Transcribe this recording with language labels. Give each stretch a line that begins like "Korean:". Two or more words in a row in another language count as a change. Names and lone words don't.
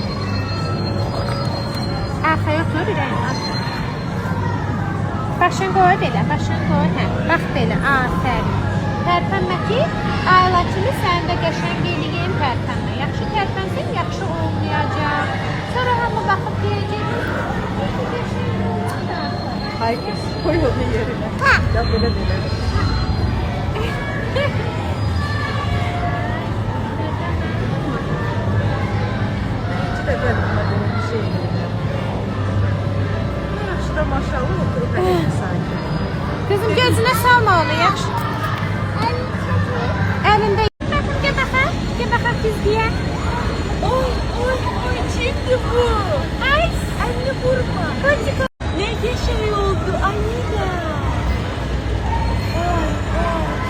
Azerbaijani: Arxaya otur Rəyim. Başın qoy belə, başın qoy. Hə, bax belə. Afərin. Tərpənmə ki, Ayla kimi sən də qəşəng eləyim tərpənmə. Yaxşı tərpənsən, yaxşı olmayacaq. Sonra hamı baxıb deyəcək.
Turkish: Hay kız, koy onu yerine. Ya böyle böyle. Hiç de benim böyle bir şey değil. Şurada maşallah oturup edeyim sanki.
Azerbaijani: Kızım gözünə salma onu, yaxşı. Əlində. Baxın, gəl baxaq. Gəl baxaq fizgiyə. Oy, oy, oy, kimdi bu? Ay,
Turkish: Anne vurma.
Azerbaijani: kotik ol.
Turkish: Ne şey oldu Anida? Oy, oy,